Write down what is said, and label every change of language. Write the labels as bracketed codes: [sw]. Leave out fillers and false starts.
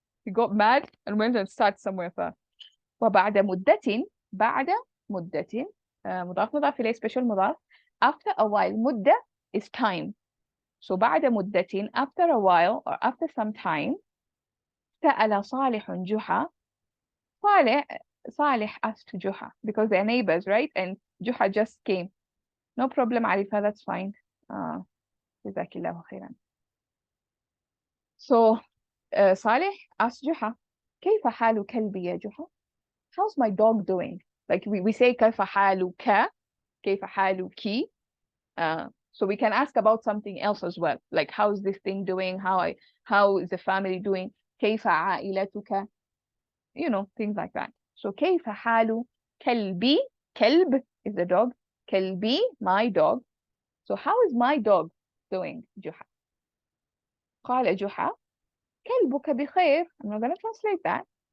[en] He got mad and went and sat somewhere far. [ar] وبعد مدة, بعد مدة, مضاف مضاف إليه, special مضاف. [en] After a while, مدة is time. So بعد مدة, after a while or after some time, [ar] سأل صالح جحا. [en] Salih asked Juha because they're neighbors, right? And Juha just came. No problem, Arifa, that's fine. Jazakillahu khairan. So Salih asked Juha, [ar] كيف حال كلبي يا Juha? [en] How's my dog doing? Like we say [ar] كيف حالك, كيف حالك. [en] So we can ask about something else as well. Like how's this thing doing? How is the family doing? [ar] كيف عائلتك? [en] You know, things like that. [ar] So كيف حال كلبي? [en] كلب is the dog. كلبي, my dog. So how is my dog doing, Juha? [ar] قال جحا كلبك بخير. [en] I'm not going to translate that.